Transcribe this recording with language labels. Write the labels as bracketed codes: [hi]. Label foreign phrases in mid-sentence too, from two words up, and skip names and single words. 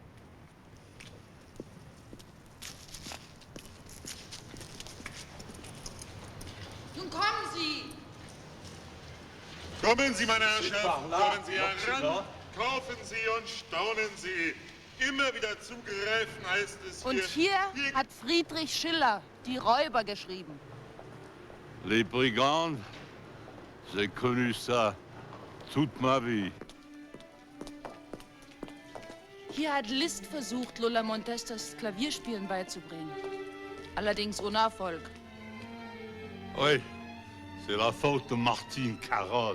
[de] Nun kommen Sie! Kommen Sie, meine Herrschaften, kommen Sie heran, kaufen Sie und staunen Sie. Immer wieder zugreifen heißt es Und hier hat Friedrich Schiller die Räuber geschrieben. [fr] Les brigands, j'ai connu ça toute ma vie. [de] Hier hat Liszt versucht, Lola Montes das Klavierspielen beizubringen. Allerdings ohne Erfolg. [fr] Oui, c'est la faute de Martine Carole.